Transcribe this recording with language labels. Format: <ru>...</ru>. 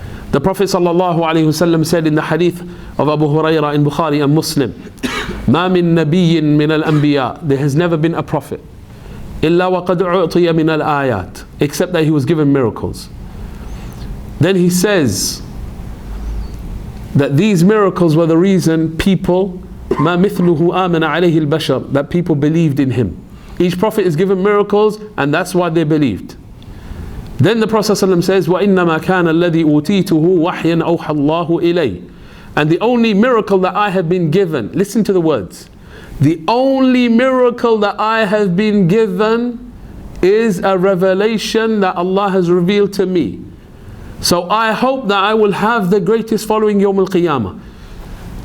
<en>The Prophet ﷺ said in the hadith of Abu Hurairah in Bukhari and Muslim,</en> <ar>مَا مِن نَبِيٍّ مِنَ الْأَنْبِيَاءِ,</ar> <en>there has never been a prophet,</en> <ar>إِلَّا وَقَدْ أُعْطِيَ مِنَ الْآيَاتِ,</ar> <en>except that he was given miracles. Then he says, that these miracles were the reason people,</en> <ar>ما مثله آمن عليه البشر,</ar> <en>that people believed in him. Each prophet is given miracles, and that's why they believed. Then the Prophet ﷺ says,</en> <ar>وَإِنَّمَا كَانَ الَّذِي أُوتِيتُهُ وَحْيًا أَوْحَى اللَّهُ إِلَيْهِ.</ar> <en>And the only miracle that I have been given, listen to the words, the only miracle that I have been given is a revelation that Allah has revealed to me. So I hope that I will have the greatest following Yawm al-Qiyamah.</en>